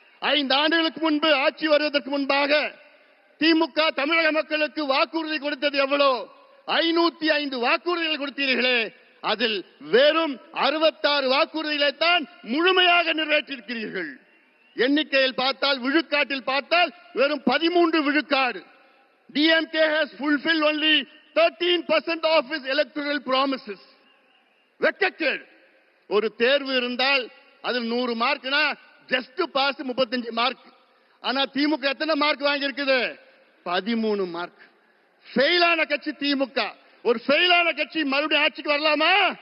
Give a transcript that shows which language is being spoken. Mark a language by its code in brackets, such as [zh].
[ta] 5 ஆண்டுகளுக்கு முன்பு ஆட்சி வருவதற்கு முன்பாக திமுக தமிழக மக்களுக்கு வாக்குறுதி கொடுத்தது எவ்வளோ? 505 வாக்குறுதிகள் கொடுத்தீர்களே, அதில் வெறும் 66 வாக்குறுதிகளை தான் முழுமையாக நிறைவேற்றியிருக்கிறீர்கள். எண்ணிக்கையில் பார்த்தால், விழுக்காட்டில் பார்த்தால் வெறும் 13 விழுக்காடு. [en] DMK has fulfilled only 13% of its electoral promises. [ta] வெட்கக்கேடு. ஒரு தேர்வு இருந்தால் அதில் 100 மார்க்னா ஜஸ்ட் பாஸ் 35 மார்க். ஆனா திமுக எத்தனை மார்க் வாங்கி இருக்குது? 13 மார்க். ஃபெயிலான கட்சி திமுக. ஒரு ஃபெயிலான கட்சி மறுபடியும் ஆட்சிக்கு வரலாமா?